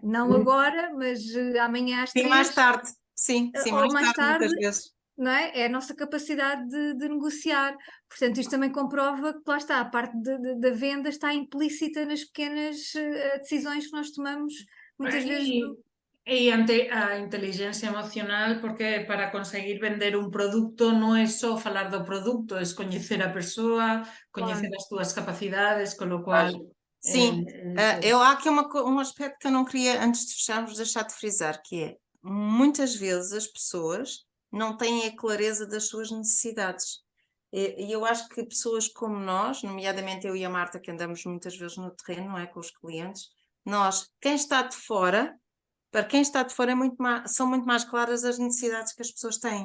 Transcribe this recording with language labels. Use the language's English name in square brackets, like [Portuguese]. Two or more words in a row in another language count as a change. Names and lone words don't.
[Portuguese] Não agora, mas amanhã às 3. Sim, mais tarde. Sim, mais tarde, muitas vezes. Não é? É a nossa capacidade de negociar. Portanto, isto também comprova que lá está, a parte da venda está implícita nas pequenas decisões que nós tomamos muitas vezes. [Galician] E ante a inteligencia emocional, porque para conseguir vender un produto non é só falar do produto, é coñecer a persoa, coñecer as túas capacidades, con lo cual... [Portuguese] Sim, há aqui um aspecto que eu não queria, antes de fecharmos, deixar de frisar, que é, muitas vezes as pessoas não têm a clareza das suas necessidades. E eu acho que pessoas como nós, nomeadamente eu e a Marta, que andamos muitas vezes no terreno, não é, com os clientes, quem está de fora, para quem está de fora são muito mais claras as necessidades que as pessoas têm.